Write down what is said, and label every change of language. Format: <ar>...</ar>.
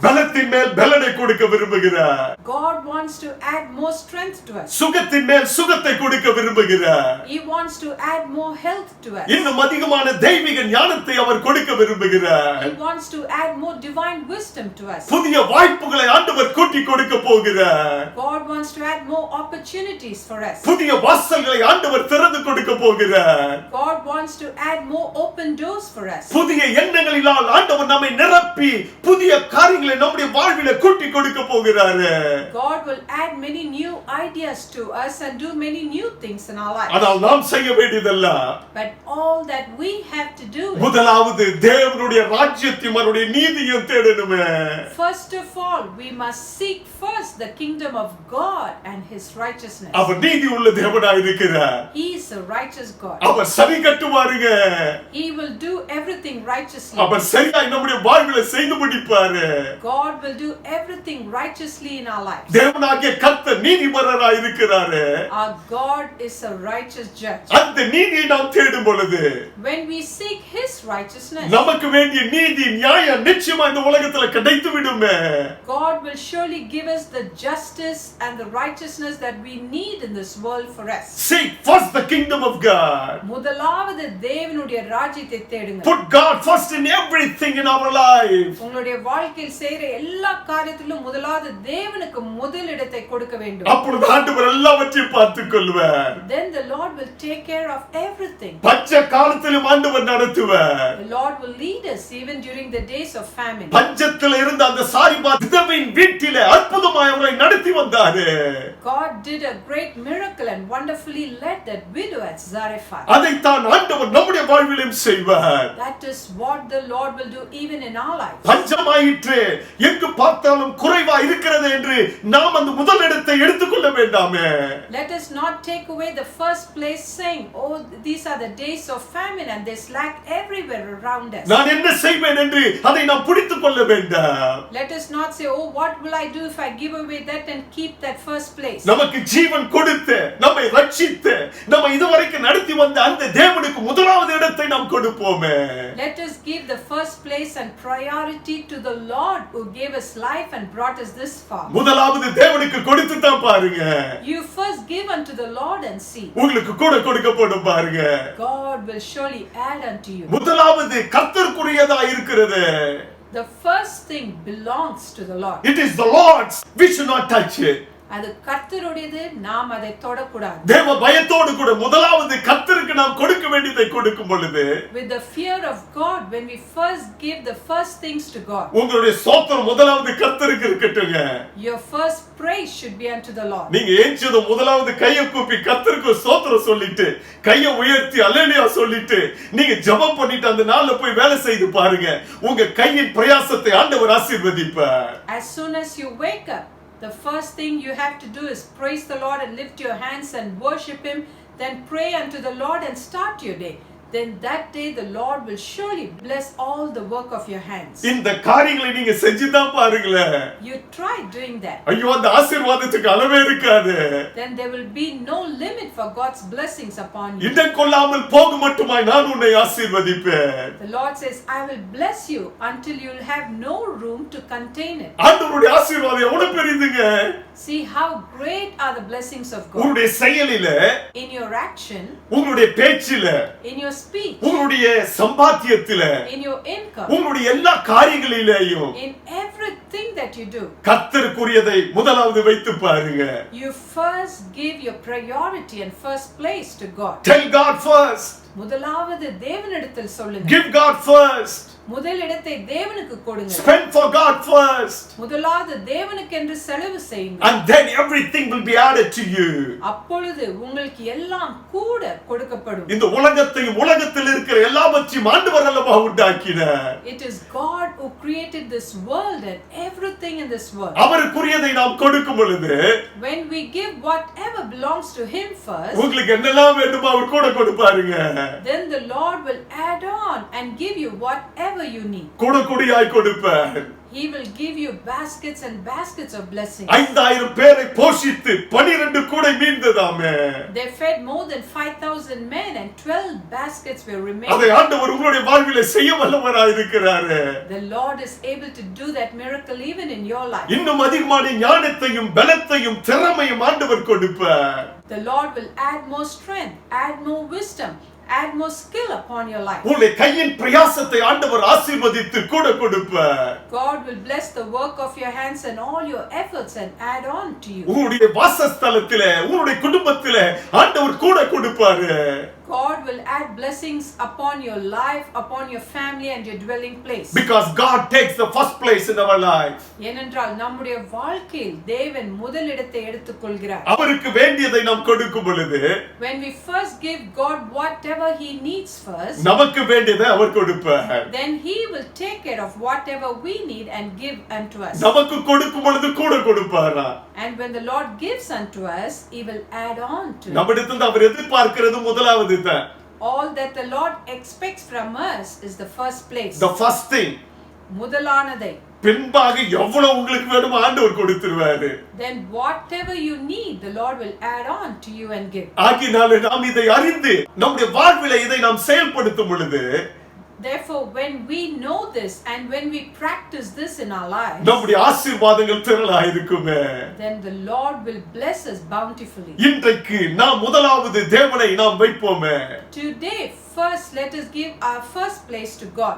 <ta>பலத்தின் மேல் பலனை கொடுக்க விரும்புகிறார்.</ta> <en>God wants to add more strength to us.</en> <ta>சுகத்தின் மேல் சுகத்தை கொடுக்க விரும்புகிறார்.</ta> <en>He wants to add more health to us.</en> <ta>இன்னும் அதிகமான தெய்வீக ஞானத்தை அவர் கொடுக்க விரும்புகிறார்.</ta> <en>He wants to add more divine wisdom to us.</en> <ta>புதிய வாய்ப்புகளை ஆண்டவர் கூட்டி கொடுக்க போகிறார்.</ta> <en>God wants to add more opportunities for us.</en> <ta>புதிய வாசல்களை ஆண்டவர் திறந்து கொடுக்க போகிறார்.</ta> <en>God wants to add more open doors for us.</en> <ta>புதிய எண்ணங்களினால் ஆண்டவர் நம்மை நிரப்பி புதிய காரியங்களை நம்முடைய வாழ்விலே கூட்டி கொடுக்க போகிறாரு.</ta> <en>God will add many new ideas to us and do many new things in our lives.</en> <ta>ஆனால் நாம் செய்ய வேண்டியதெல்லாம்</ta> <en>But all that we have to do is,</en> <ta>முதலாவது தேவனுடைய ராஜ்யத்தையும் அவருடைய நீதியையும் தேடணுமே.</ta> <en>first of all, we must seek first the kingdom of God and his righteousness.</en> <ta>அவர் நீதி உள்ள தேவனாய் இருக்கிறார்.</ta> <en>He is a righteous God.</en> <ta>அவர் சரி கட்டுவாருங்க.</ta> <en>He will do everything righteously.</en> <ta>அவர் சரியாய் நம்முடைய வாழ்விலே செய்து முடிப்பாரு.</ta> <en>God will do everything righteously in our lives.</en> <ta>தேவனாகிய கர்த்தர் நீதிபரராய் இருக்கிறாரு.</ta> <en>Our God is a righteous judge.</en> <ta>அந்த நீதியை நாம் தேடும் பொழுது</ta> <en>When we seek his righteousness,</en> <ta>நமக்கு வேண்டிய நீதி நியாயம் நிச்சயமா இந்த உலகத்துல கிடைத்து விடுமே.</ta> <en>God will surely give us the justice and the righteousness that we need in this world for us. Seek first the kingdom of God.</en> <ta>முதலாவது தேவனுடைய ராஜ்யத்தை தேடுங்க.</ta> <en>Put God first in everything in our life.</en> <ta>உங்களுடைய வாழ்க்கையில் செய்யற எல்லா காரியத்திலும் முதலாவது தேவனுக்கு முதலிடத்தை கொடுக்க வேண்டும். அப்பொழுது ஆண்டவர் எல்லாவற்றையும் பார்த்துக் கொள்வார்.</ta> <en>Then the Lord will take care of everything.</en> <ta>பஞ்ச காலத்திலும் ஆண்டவர் நடத்துவார்.</ta> <en>The Lord will lead us even during the days of famine.</en> <ta>பஞ்சத்தில் இருந்த அந்த சாரிபாத் விதவையின் வீட்டிலே அற்புதமாய் அவரை நடத்தி வந்தாரு.</ta> <en>God did a great miracle and wonderfully led that widow at Zarephath.</en> <ta>அதைத்தான் ஆண்டவர் நம்முடைய வாழ்விலும் செய்வார்.</ta> <en>That is what the Lord will do even in our lives.</en> <ta>பஞ்சமாயிற்று, எங்கு பார்த்தாலும் குறைவா இருக்கிறது என்று நாம் அந்த முதலிடத்தை எடுத்துக்கொள்ள வேண்டாமே.</ta> <en>Let us not take away the first place saying, oh, these are the days of famine and there's lack everywhere around us.</en> <ta>நான் என்ன செய்வேன் என்று அதை நாம் பிடித்துக் கொள்ள வேண்டாம்.</ta> <en>Let us not say, oh, what will I do if I give away that and keep that first place.</en> <ta>நமக்கு ஜீவன் கொடுத்து நம்மை ரட்சித்து நம்மை இதுவரைக்கும் நடத்தி வந்த அந்த தேவனுக்கு முதலாவது இடத்தை நாம் கொடுப்போமே.</ta> <en>Let us give the first place and priority to the Lord who gave us life and brought us this far.</en> <ta>முதலாவது தேவனுக்கு கொடுத்து தான் பாருங்க.</ta> <en>You first give unto the Lord and see.</en> <ta>உங்களுக்கு கூட கொடுக்கப்படும் பாருங்க.</ta> <en>God will surely add unto you.</en> <ta>முதலாவது கர்த்தருக்குரியதா இருக்கிறது.</ta> <en>The first thing belongs to the Lord. It is the Lord's. We should not touch it.</en> <ta>அது கர்த்தருடையது, நாம் அதை தொடக்கூடாது. தேவ பயத்தோடு கூட முதலாவது கர்த்தருக்கு நாம் கொடுக்க வேண்டியதை கொடுக்கும் பொழுது</ta> <en>With the fear of God, when we first give the first things to God,</en> <ta>உங்களுடைய ஸ்தோத்திரம் முதலாவது கர்த்தருக்கு இருக்கட்டுங்க.</ta> <en>your first praise should be unto the Lord.</en> <ta>நீங்க ஏஞ்சதும் முதலாவது கையை கூப்பி கர்த்தருக்கு ஸ்தோத்திரம் சொல்லிட்டு கையை உயர்த்தி அல்லேலூயா சொல்லிட்டு நீங்க ஜெபம் பண்ணிட்டு அந்த நாள்ல போய் வேலை செய்து பாருங்க. உங்க கையின் பிரயாசத்தை ஆண்டவர் ஆசீர்வதிப்பார்.</ta> <en>As soon as you wake up, the first thing you have to do is praise the Lord and lift your hands and worship him. Then pray unto the Lord and start your day. then that day the Lord will surely bless all the work of your hands.</en> <ta>இந்த காரியங்களை நீங்க செஞ்சு தான் பாருங்களேன்.</ta> <en>You try doing that.</en> <ta>ஐயோ அந்த ஆசீர்வாதத்துக்கு அளவே இருக்காது.</ta> <en>Then there will be no limit for God's blessings upon you.</en> <ta>இடம் கொள்ளாமல் போக மட்டுமாய் நான் உன்னை ஆசீர்வதிப்பேன்.</ta> <en>The Lord says, I will bless you until you will have no room to contain it.</en> <ta>ஆண்டவருடைய ஆசீர்வாதம் எவ்வளவு பெரியதுங்க.</ta> <en>See how great are the blessings of God.</en> <ta>உங்களுடைய செயலில,</ta> <en>in your action,</en> <ta>உங்களுடைய பேச்சில,</ta> <en>in your speech,</en> <ta>உங்களுடைய சம்பாத்தியத்தில,</ta> <en>in your income,</en> <ta>உங்களுடைய எல்லா காரியங்களிலேயும்</ta> <en>in everything that you do,</en> <ta>கர்த்தருக்குரியதை முதலாவது வைத்து பாருங்க.</ta> <en>you first give your priority and first place to God. Tell God first.</en> <ta>முதலாவது தேவனிடத்தில் சொல்லுங்க.</ta> <en>Give God first.</en> <ta>முதலிடத்தை தேவனுக்கு கொடுங்க.</ta> <en>Spend for God first.</en> <ta>முதலாவது தேவனுக்கு என்று செலவு செய்யுங்க.</ta> <en>And then everything will be added to you.</en> <ta>அப்பொழுது உங்களுக்கு எல்லாம் கூட கொடுக்கப்படும். இந்த உலகத்தையும் உலகத்தில் இருக்கிற எல்லாவற்றையும் ஆண்டவர் அல்லவா உண்டாக்கினார்.</ta> <en>It is God who created this world and everything in this world.</en> <ta>அவருக்குரியதை நாம் கொடுக்கும் பொழுது,</ta> <en>when we give whatever belongs to him first,</en> <ta>உங்களுக்கு என்னெல்லாம் வேண்டுமோ அவர் கூட கொடுப்பாருங்க.</ta> <en>then the Lord will add on and give you whatever you need.</en> <ta>கூடக்கூடியாய் கொடுப்பார்.</ta> <en>He will give you baskets and baskets of blessings.</en> <ta>5000 பேரை போஷித்து 12 கூடை மீந்ததாமே.</ta> <en>They fed more than 5000 men and 12 baskets were remaining.</en> <ta>அதை ஆண்டவர் உங்களுடைய வாழ்விலே செய்ய வல்லவராய் இருக்கிறார்.</ta> <en>The Lord is able to do that miracle even in your life.</en> <ta>இன்னும் அதிகமான ஞானத்தையும் பலத்தையும் திறமையும் ஆண்டவர் கொடுப்பார்.</ta> <en>The Lord will add more strength, add more wisdom, add more skill upon your life.</en> <ta>உங்களுடைய கையின் பிரயாசத்தை ஆண்டவர் ஆசீர்வதித்து கூட கொடுப்பார்.</ta> <en>God will bless the work of your hands and all your efforts and add on to you.</en> <ta>உங்களுடைய வாசஸ்தலத்திலே, உங்களுடைய குடும்பத்திலே ஆண்டவர் கூட கொடுப்பாரு.</ta> <en>God will add blessings upon your life, upon your family and your dwelling place. Because God takes the first place in our life.</en> <ta>ஏனென்றால் நம்முடைய வாழ்க்கையில் தேவன் முதலிடத்தை எடுத்துக்கொள்கிறார். அவருக்கு வேண்டியதை நாம் கொடுக்கும் பொழுது,</ta> <en>when we first give God whatever he needs first,</en> <ta>நமக்கு வேண்டியதை அவர் கொடுப்பார்.</ta> <en>then he will take care of whatever we need and give unto us.</en> <ta>நமக்கு கொடுக்கும் பொழுது கூட கொடுப்பாரா?</ta> <en>And when the Lord gives unto us, he will add on to it.</en> <ta>நம்மிடத்தில் அவர் எதிர்பார்க்கிறது முதலாவது தான்.</ta> <en>All that the Lord expects from us is the first place. The first thing.</en> <ta>முதலானதை. பின்பாக எவ்வளவு உங்களுக்கு வேணுமோ ஆண்டவர் கொடுத்துருவாரு.</ta> <en>Then whatever you need, the Lord will add on to you and give.</en> <ta>ஆகினால நாம் இதை அறிந்து நம்முடைய வாழ்விலே இதை நாம் செயல்படுத்தும் பொழுது,</ta> <en>therefore when we know this and when we practice this in our lives,</en> <ta>நம்முடைய ஆசீர்வாதங்கள் திரளாய் இருக்குமே.</ta> <en>then the Lord will bless us bountifully.</en> <ta>இன்றைக்கு நாம் முதலாவது தேவனை நாம் வைப்போமே.</ta> <en>Today first let us give our first place to God.</en>